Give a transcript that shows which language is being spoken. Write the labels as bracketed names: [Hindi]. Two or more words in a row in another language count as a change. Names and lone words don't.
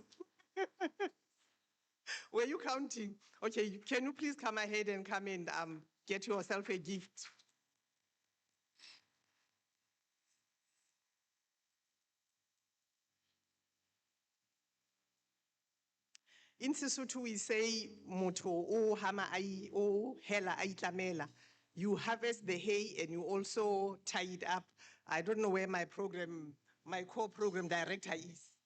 [English] Were you counting? Okay, can you please come ahead and come and get yourself a gift? In Sesotho, we say, [Southern Sotho] "Motho o hama ai o hela ai tlamela." [English] You harvest the hay and you also tie it up. I don't know where my core program director is.